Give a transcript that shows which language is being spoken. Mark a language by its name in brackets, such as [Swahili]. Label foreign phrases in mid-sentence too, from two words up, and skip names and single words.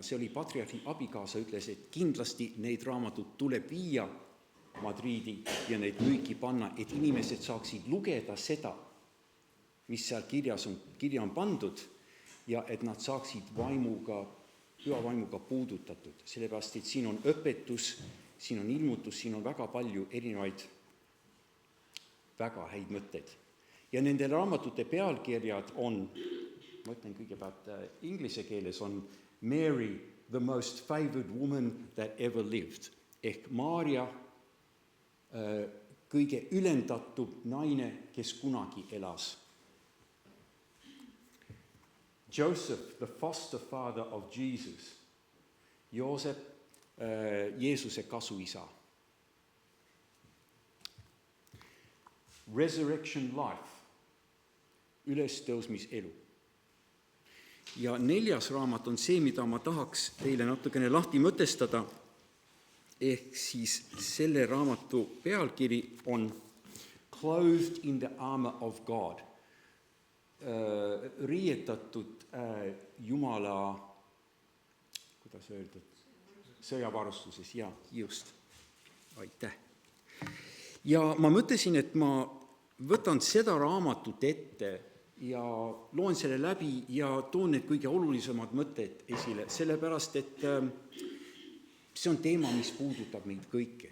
[Estonian] See oli patriarhi abikaasa, ütles, et kindlasti neid raamatud tuleb viia Madriidi ja neid müüki panna, et inimesed saaksid lugeda seda, mis seal kirja on pandud ja et nad saaksid püha vaimuga puudutatud. Sellepärast, et siin on õpetus, siin on ilmutus, siin on väga palju erinevaid väga häid mõtteid. Ja nende raamatute pealkirjad on, ma ütlen kõigepealt inglise keeles, on [English] Mary, the most favored woman that ever lived. [Estonian] Ehk Maarja, kõige ülendatud naine, kes kunagi elas. [English] Joseph, the foster father of Jesus. [Estonian] Joosep, Jeesuse kasuisa. [English] Resurrection life, [Estonian] ülestõusmiselu. Ja 4. raamat on see, mida ma tahaks teile natukene lahti mõtestada. Ehk siis selle raamatu pealkiri on [English] Clothed in the armor of God. [Estonian] Riietatud Jumala, kuidas öeldud, sõjavarustuses, ja just, aitäh. Ja ma mõtlesin, et ma võtan seda raamatut ette ja loen selle läbi ja toon need kõige olulisemad mõtted esile, sellepärast, et see on teema, mis puudutab meid kõike.